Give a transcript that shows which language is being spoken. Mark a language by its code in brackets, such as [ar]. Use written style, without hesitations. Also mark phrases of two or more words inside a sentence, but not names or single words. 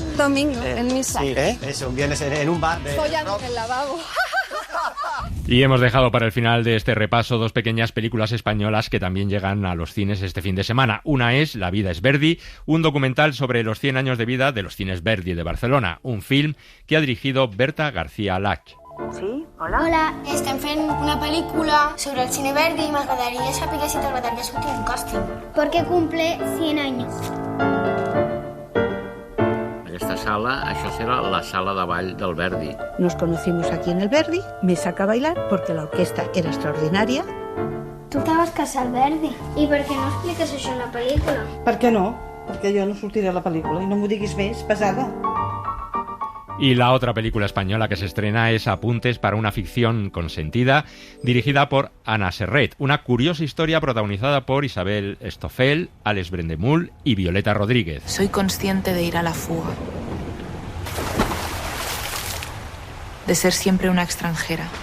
[es] Domingo, en misa. Sí, eso, un viernes en un bar de... Follando en el lavabo. Y hemos dejado para el final de este repaso dos pequeñas películas españolas que también llegan a los cines este fin de semana. Una es La vida es Verdi, un documental sobre los 100 años de vida de los cines Verdi de Barcelona, un film que ha dirigido Berta García Lach. Sí, hola. [ca] Hola, estem fent una pel·lícula sobre el cine Verdi i m'agradaria saber si t'agradaria sortir un càsting. [es] Porque cumple 100 años. esta sala, [ca] això serà la sala de ball del Verdi. [es] Nos conocimos aquí en el Verdi, me saca a bailar porque la orquesta era extraordinaria. [ca] Tu te vas casar al Verdi. I per què no expliques això en la pel·lícula? Per què no? Perquè jo no sortiré a la pel·lícula i no m'ho diguis més, pesada. [es] Y la otra película española que se estrena es Apuntes para una ficción consentida, dirigida por Ana Serret. Una curiosa historia protagonizada por Isabel Stoffel, Alex Brendemul y Violeta Rodríguez. Soy consciente de ir a la fuga. De ser siempre una extranjera.